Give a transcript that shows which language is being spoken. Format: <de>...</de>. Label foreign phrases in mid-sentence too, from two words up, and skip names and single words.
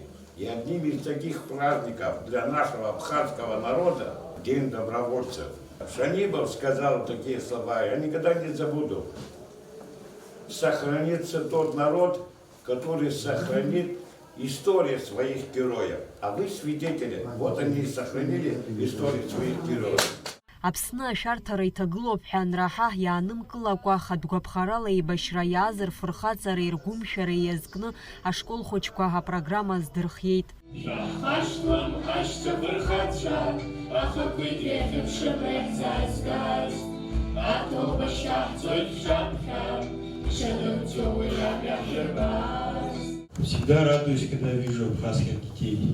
<ru>И одним из таких праздников для нашего абхазского народа – День добровольцев. Шанибов сказал такие слова, я никогда не забуду. Сохранится тот народ, который сохранит историю своих героев. А вы свидетели, вот они сохранили историю своих героев.</ru> <ab>Аԥсны ашәарҭара иҭагылоуп ҳәа анраҳа иаанымкылакәа хатәгәаԥхарала еибашьра иааз рфырхаҵара иргәымшәара иазкны ашкол хәыҷқәа апрограмма здырхиеит.</ab> <ru>Всегда радуюсь, когда вижу абхазских детей.</ru>